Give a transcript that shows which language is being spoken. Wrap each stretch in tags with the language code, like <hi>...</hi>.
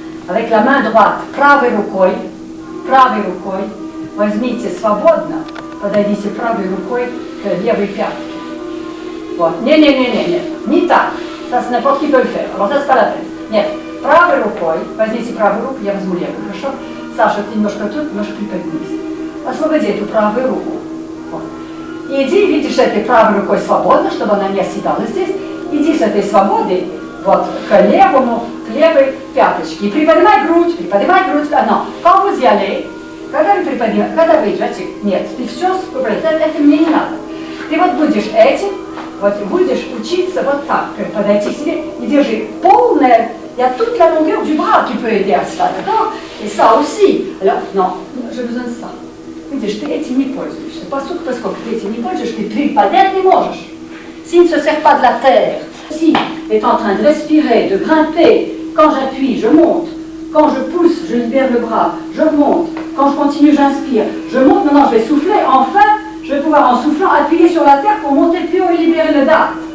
<fr>Avec la main droite,</fr> <ru>правой рукой, возьмите свободно, подойдите правой рукой к левой пятке. Вот. Не так.</ru> <fr>Ça, c'est n'importe qui peut le faire. Alors ça, c'est pas la peine.</fr> <ru>Нет. Правой рукой, возьмите правую руку, я возьму левую, хорошо? Саша, ты немножко тут, немножко приподнимись. Освободи эту правую руку. Вот. И иди, видишь, этой правой рукой свободно, чтобы она не оседала здесь. Иди с этой свободой вот, к левой пяточке. И приподнимай грудь. Но</ru> <fr>quand vous y allez,</fr> <ru>когда вы идете, нет, ты все, это мне не надо. Ты вот будешь будешь учиться вот так, подойти к себе и держи полное,</ru> <fr>il y a toute la longueur du bras qui peut aider à cela, d'accord? Et ça aussi. Alors, non, j'ai besoin de ça.</fr> <ru>Видишь, ты этим не пользуешься. Поскольку ты этим не пользуешься, ты поднять не можешь.</ru> <fr>S'il ne se sert pas de la terre, s'il est en train de respirer, de grimper, quand j'appuie, je monte. Quand je pousse, je libère le bras, je monte. Quand je continue, j'inspire. Je monte, maintenant je vais souffler. Enfin, je vais pouvoir, en soufflant, appuyer sur la terre pour monter plus haut et libérer le date.</fr>